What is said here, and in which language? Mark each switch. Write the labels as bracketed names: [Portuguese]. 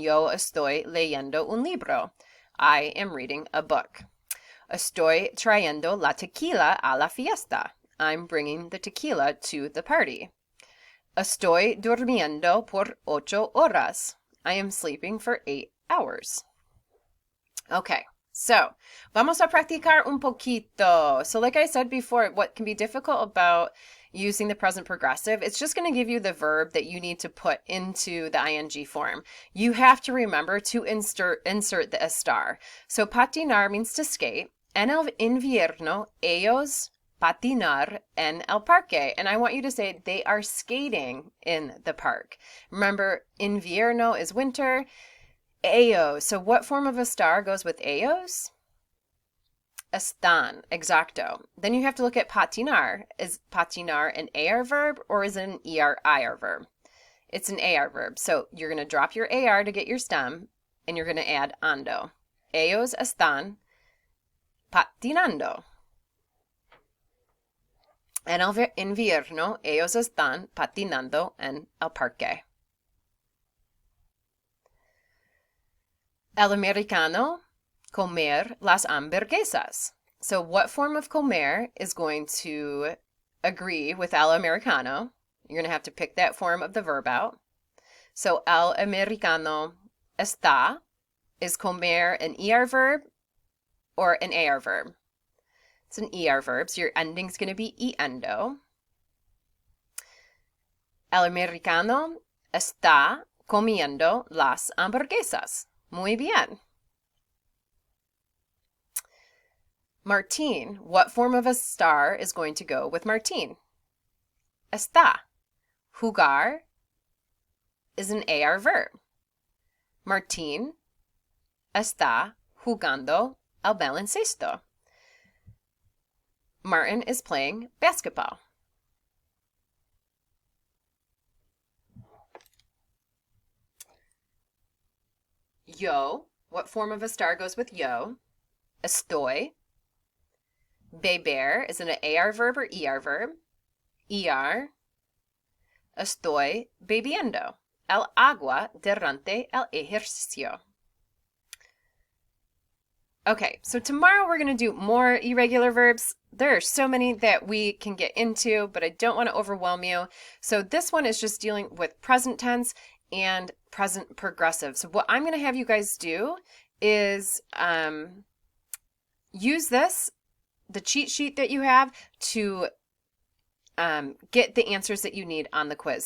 [Spanish] Yo estoy leyendo un libro. [English] I am reading a book. [Spanish] Estoy trayendo la tequila a la fiesta. [English] I'm bringing the tequila to the party. [Spanish] Estoy durmiendo por 8 horas. [English] I am sleeping for 8 hours. Okay. [Spanish] So, vamos a practicar un poquito. [English] So like I said before, what can be difficult about using the present progressive, it's just going to give you the verb that you need to put into the ing form. You have to remember to insert the estar. So patinar means to skate. [Spanish] En el invierno, ellos patinar en el parque. [English] And I want you to say they are skating in the park. Remember, invierno is winter. Ellos. So what form of estar goes with ellos? [Spanish] Están. Exacto. [English] Then you have to look at patinar. Is patinar an AR verb or is it an ER-IR verb? It's an AR verb. So you're going to drop your AR to get your stem and you're going to add ando. [Spanish] Ellos están patinando. En el invierno, ellos están patinando en el parque. El americano, comer las hamburguesas. [English] So what form of comer is going to agree with el americano? You're going to have to pick that form of the verb out. So [Spanish] el americano está, [English] is comer an ER verb or an AR verb? It's an ER verb, so your ending's going to be iendo. [Spanish] El americano está comiendo las hamburguesas. Muy bien. [English] Martín, what form of estar is going to go with Martín? Está. Jugar is an AR verb. [Spanish] Martín está jugando el baloncesto. [English] Martin is playing basketball. Yo, what form of estar goes with yo? Estoy. Beber is it an AR verb or ER verb? ER. [Spanish] Estoy bebiendo. el agua durante el ejercicio. [English] Okay, so tomorrow we're going to do more irregular verbs. There are so many that we can get into, but I don't want to overwhelm you. So this one is just dealing with present tense and present progressive. So what I'm going to have you guys do is use this, the cheat sheet that you have, to get the answers that you need on the quiz.